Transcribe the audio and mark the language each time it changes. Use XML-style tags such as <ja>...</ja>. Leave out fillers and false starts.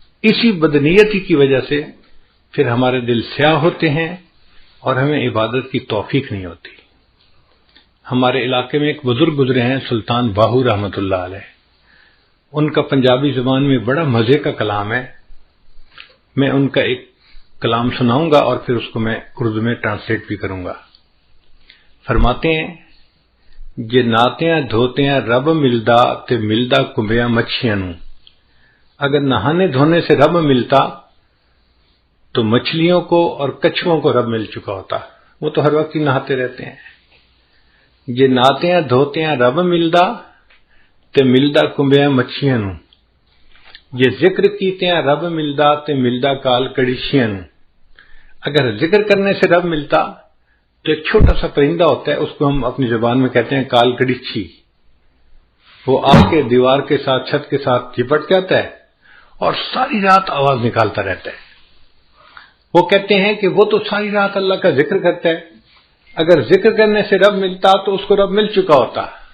<ur>اسی بدنیتی کی وجہ سے پھر ہمارے دل سیاہ ہوتے ہیں اور ہمیں عبادت کی توفیق نہیں ہوتی. ہمارے علاقے میں ایک بزرگ گزرے ہیں سلطان باہو رحمت اللہ علیہ. ان کا پنجابی زبان میں بڑا مزے کا کلام ہے. میں ان کا ایک کلام سناؤں گا اور پھر اس کو میں اردو میں ٹرانسلیٹ بھی کروں گا.</ur> <pa>فرماتے ہیں جے ناتیاں دھوتیاں رب ملدا تے ملدا کمبیاں مچھیاں نوں.</pa> <ur>اگر نہانے دھونے سے رب ملتا تو مچھلیوں کو اور کچھووں کو رب مل چکا ہوتا، وہ تو ہر وقت ہی نہاتے رہتے ہیں.</ur> <pa>جے ناتیاں دھوتیاں رب ملدا تے ملدا کمبیاں مچھیاں نوں. جے ذکر کیتیاں رب ملدا تے ملدا کال کڑیشیاں نوں.</pa> <ur>اگر ذکر کرنے سے رب ملتا تو ایک چھوٹا سا پرندہ ہوتا ہے، اس کو ہم اپنی زبان میں کہتے ہیں کال کڑیچھی. وہ آ کے دیوار کے ساتھ چھت کے ساتھ چپٹ جاتا ہے اور ساری رات آواز نکالتا رہتا ہے۔ وہ کہتے ہیں کہ وہ تو ساری رات اللہ کا ذکر کرتا ہے، اگر ذکر کرنے سے رب ملتا تو اس کو رب مل چکا ہوتا۔</ur>